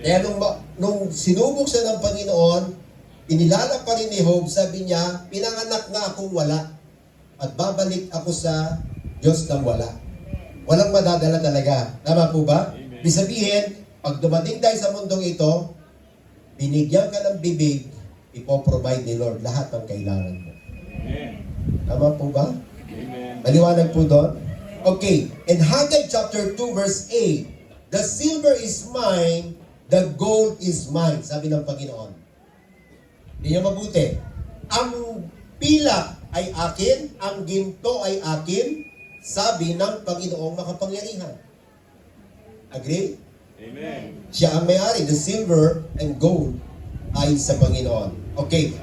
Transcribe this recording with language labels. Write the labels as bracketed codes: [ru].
[tl] Kaya nung sinubok siya ng Panginoon, inilala pa rin ni Job, sabi niya, pinanganak nga akong wala at babalik ako sa Diyos ng wala. Walang madadala talaga. Tama po ba? Amen. Ibig sabihin, pag dumating tayo sa mundong ito, binigyan ka ng bibig, ipoprovide ni Lord lahat ng kailangan mo. Amen. Tama po ba? Amen. Maliwanag po doon? Okay. [en] In Haggai chapter 2 verse 8, the silver is mine, the gold is mine. [tl] Sabi ng Panginoon. Hindi niya mabuti. Ang pilak ay akin, ang ginto ay akin, sabi ng Panginoong makapangyarihan. Agree? Amen. Siya ang may-ari. [en] The silver and gold [tl] ay sa Panginoon. Okay.